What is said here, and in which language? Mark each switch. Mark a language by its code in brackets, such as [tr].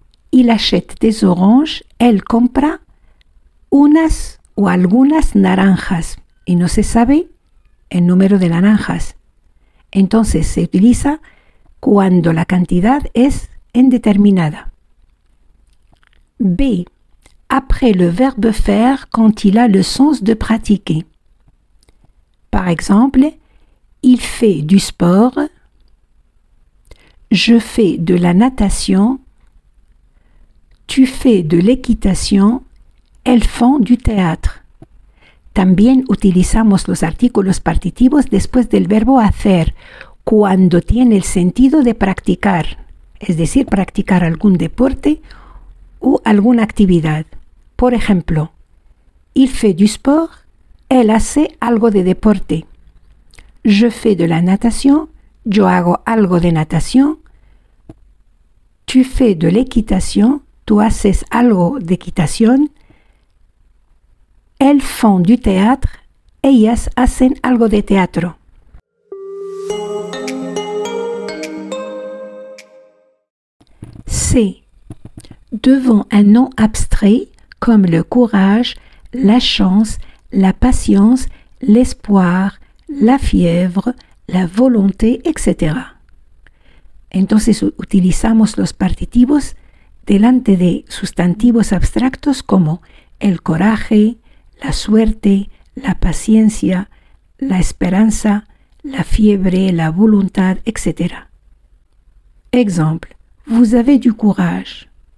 [fr] Il achète des oranges, [es] él compra unas o algunas naranjas y no se sabe el número de naranjas. Entonces se utiliza cuando la cantidad es indeterminada. B. [fr] Après le verbe faire quand il a le sens de pratiquer. Par exemple, il fait du sport, je fais de la natation, tu fais de l'équitation, elles font du théâtre. [es] También utilizamos los artículos partitivos después del verbo hacer, cuando tiene el sentido de practicar, es decir, practicar algún deporte o alguna actividad. Por ejemplo, [fr] il fait du sport, [es] él hace algo de deporte. [fr] Je fais de la natation, [es] yo hago algo de natación. [fr] Tu fais de l'équitation, [es] tú haces algo de equitación. [fr] Elles font du théâtre, [es] ellas hacen algo de teatro. [fr] C. Devant un nom abstrait comme le courage, la chance, la patience, l'espoir, la fièvre, la volonté, etc. [es] Entonces utilizamos los partitivos delante de sustantivos abstractos como el coraje, la suerte, la paciencia, la esperanza, la fiebre, la voluntad, etc. [fr] Exemple, vous avez du courage.